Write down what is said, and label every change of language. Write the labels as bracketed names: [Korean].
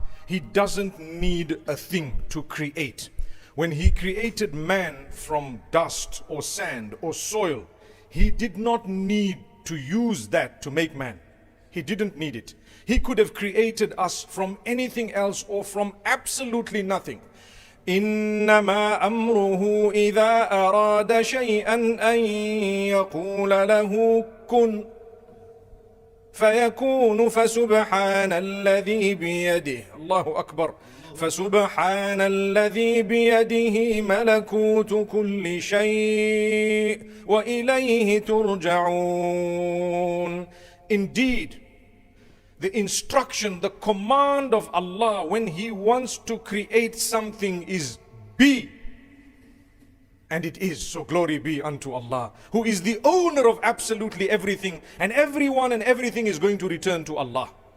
[English] He doesn't need a thing to create. When He created man from dust or sand or soil, He did not need to use that to make man. He didn't need it. He could have created us from anything else or from absolutely nothing. [Arabic] إنما أمره إذا أراد شيئا أن يقول له كن فيكون فسبحان الذي بيده الله أكبر فسبحان الذي بيده ملكوت كل شيء وإليه ترجعون. [English] Indeed, the instruction, the command of Allah when He wants to create something is be. And it is. So glory be unto Allah, who is the owner of absolutely everything, and everyone and everything is going to return to Allah.